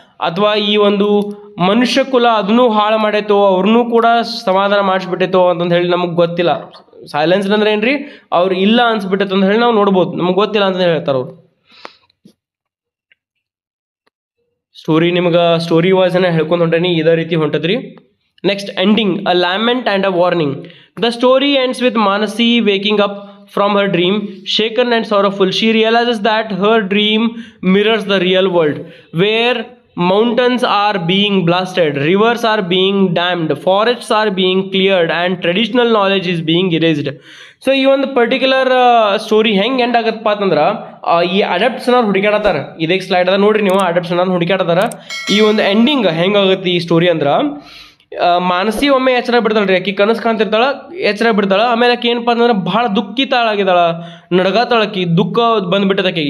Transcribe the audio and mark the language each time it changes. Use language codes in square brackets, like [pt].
[kn] ಅಥವಾ ಈ ಒಂದು ಮನುಷ್ಯ ಕುಲ ಅದನ್ನೂ ಹಾಳು ಮಾಡೈತೋ, ಅವ್ರನ್ನೂ ಕೂಡ ಸಮಾಧಾನ ಮಾಡಿಸ್ಬಿಟ್ಟೈತೋ ಅಂತಂದು ಹೇಳಿ ನಮಗೆ ಗೊತ್ತಿಲ್ಲ. ಸೈಲೆನ್ಸ್ ಅಂದ್ರೆ ಏನ್ರಿ, ಅವ್ರು ಇಲ್ಲ ಅನ್ಸ್ಬಿಟ್ಟೈತೆ ಅಂತ ಹೇಳಿ ನಾವು ನೋಡ್ಬೋದು, ನಮ್ಗೆ ಗೊತ್ತಿಲ್ಲ ಅಂತ ಹೇಳ್ತಾರೆ ಅವ್ರು. ಸ್ಟೋರಿ ನಿಮ್ಗೆ ಸ್ಟೋರಿ ವಾಯ್ಸನ್ನ ಹೇಳ್ಕೊಂಡು ಹೊಂಟೇನಿ, ಇದೇ ರೀತಿ ಹೊಂಟದ್ರಿ. Next ending, [en] A lament and a warning. The story ends with Manasi waking up from her dream, shaken and sorrowful. She realizes that her dream mirrors the real world, where mountains are being blasted, rivers are being dammed, forests are being cleared, and traditional knowledge is being erased. [kn] So ಈ ಒಂದು particular story ಹೆಂಗೆ end ಆಗತ್ತಪ್ಪ ಅಂತಂದ್ರೆ, ಈ ಅಡಾಪ್ಟ್ಸನ್ ಅವ್ರು ಹುಡುಕಾಡತ್ತಾರ. ಇದೇ slide ಅದ ನೋಡ್ರಿ ನೀವು, ಅಡಾಪ್ಟ್ಸನ್ ಅವ್ರು ಹುಡುಕಾಡತ್ತಾರ. ಈ ಒಂದು ಎಂಡಿಂಗ್ ಹೆಂಗಾಗುತ್ತೆ ಈ ಸ್ಟೋರಿ ಅಂದ್ರೆ, ಮಾನಸಿ ಒಮ್ಮೆ ಎಚ್ಚರ ಬಿಡ್ತಾಳ್ರಿ, ಆಕಿ ಕನಸು ಕಾಣ್ತಿರ್ತಾಳ, ಎಚ್ಚರ ಬಿಡ್ತಾಳ. ಆಮೇಲೆ ಆಕೆ ಏನಪ್ಪ ಅಂತಂದ್ರೆ ಭಾಳ ದುಃಖಿತಾಳಾಗಿದ್ದಾಳ, ನಡಗಾತಾಳಕಿ, ದುಃಖ ಬಂದ್ಬಿಟ್ಟದಕ್ಕೆ.